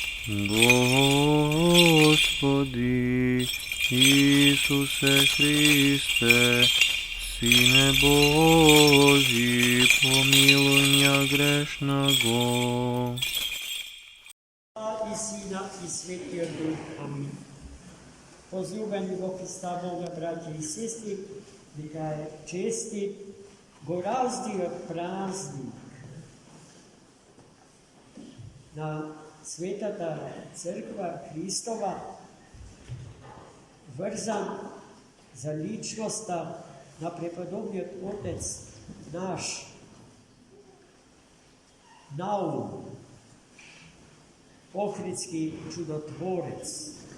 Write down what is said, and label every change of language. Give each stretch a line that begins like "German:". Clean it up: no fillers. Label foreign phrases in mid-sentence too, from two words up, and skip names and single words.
Church Slavic: Господи Ісусе Христе, Сине Божий, помилуй меня грешного. I Sina i Svetija Duh. Amin.
Macedonian: Возлюбени во Христа Бога, братья и сестры, нека е честит гораздиот празник на Светата Црква Христова, врзан за личноста на преподобниот Отец наш Наум, Охридски чудотворец.